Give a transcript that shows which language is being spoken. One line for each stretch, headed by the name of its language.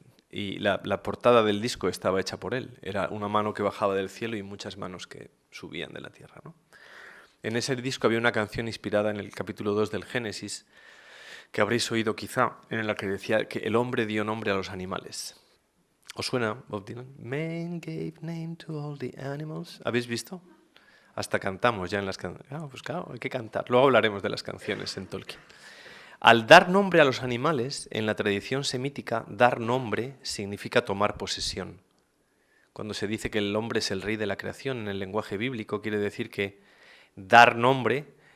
Spanish: Y la portada del disco estaba hecha por él. Era una mano que bajaba del cielo y muchas manos que subían de la tierra, ¿no? En ese disco había una canción inspirada en el capítulo 2 del Génesis, que habréis oído quizá, en la que decía que el hombre dio nombre a los animales. ¿Os suena, Bob Dylan?
English: Man gave name to all the animals.
Spanish: ¿Habéis visto? Hasta cantamos ya en las canciones. Pues claro, hay que cantar. Luego hablaremos de las canciones en Tolkien. Al dar nombre a los animales, en la tradición semítica, dar nombre significa tomar posesión. Cuando se dice que el hombre es el rey de la creación en el lenguaje bíblico, quiere decir que dar nombre